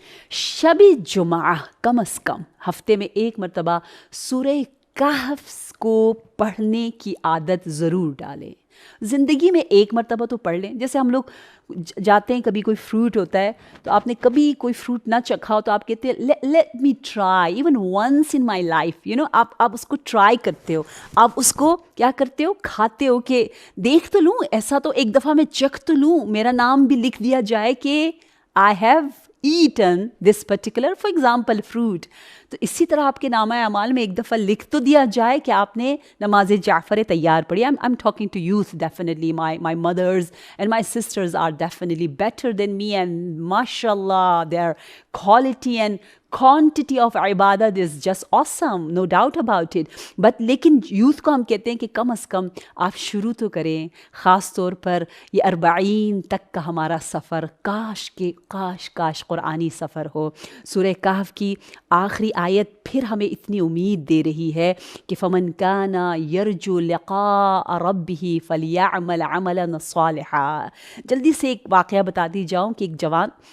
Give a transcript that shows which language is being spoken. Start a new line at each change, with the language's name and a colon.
Urdu: شب جمعہ کم از کم ہفتے میں ایک مرتبہ سورہ کہف کو پڑھنے کی عادت ضرور ڈالیں۔ زندگی میں ایک مرتبہ تو پڑھ لیں۔ جیسے ہم لوگ جاتے ہیں، کبھی کوئی فروٹ ہوتا ہے تو آپ نے کبھی کوئی فروٹ نہ چکھا ہو تو آپ کہتے ہیں
English: let me try even once in my life,
Urdu: آپ اس کو ٹرائی کرتے ہو، آپ اس کو کیا کرتے ہو، کھاتے ہو کہ دیکھ تو لوں، ایسا تو ایک دفعہ میں چکھ تو لوں، میرا نام بھی لکھ دیا جائے کہ
English: I have eaten this particular, for example, fruit۔
Urdu: تو اسی طرح آپ کے نامہ اعمال میں ایک دفعہ لکھ تو دیا جائے کہ آپ نے نماز جعفر تیار پڑھی۔
English: I'm talking to youth definitely. My mothers and my sisters are definitely better than me, and mashallah their quality and quantity of عبادت is just awesome, no doubt about it. But
Urdu: لیکن یوتھ کو ہم کہتے ہیں کہ کم از کم آپ شروع تو کریں، خاص طور پر یہ 40 تک کا ہمارا سفر کاش قرآنی سفر ہو۔ سورہ کہف کی آخری آیت پھر ہمیں اتنی امید دے رہی ہے کہ
Arabic: فَمَنْ كَانَ يَرْجُو لِقَاءَ رَبِّهِ فَلْيَعْمَلْ عَمَلًا صَالِحًا۔
Urdu: جلدی سے ایک واقعہ بتاتی جاؤں کہ ایک جوان